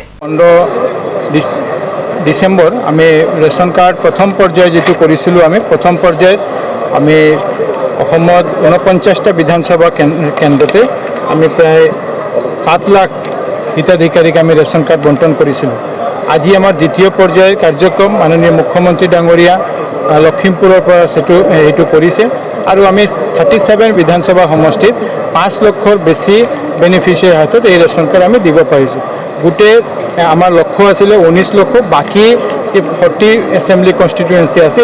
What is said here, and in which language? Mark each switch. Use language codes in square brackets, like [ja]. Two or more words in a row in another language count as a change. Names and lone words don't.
[bn] 15 ডিসেম্বর আমি [en] ration card [bn] প্রথম পর্যায়ে যেটু করেছিলো, আমি প্রথম পর্যায়ে আমি অসমত 49টা বিধানসভা কেন্দ্রতে আমি প্রায় 7 লাখ হিতাধিকারীক আমি [en] ration card [bn] বন্টন করেছিলো। [as] আজি আমার দ্বিতীয় পর্যায়ের কার্যক্রম মাননীয় মুখ্যমন্ত্রী ডাঙৰীয়া লখিমপুৰৰ পৰা এইটো কৰিছে আৰু আমি 37 বিধানসভা সমষ্টিত 5 লক্ষৰ বেছি বেনিফিচিয়াৰী হাতত এই [en] ration card [as] আমি দিব পাৰিছোঁ। গোটেই আমাৰ লক্ষ্য আছিলে 19 লক্ষ, বাকী 40 [en] assembly constituency [as] আছে।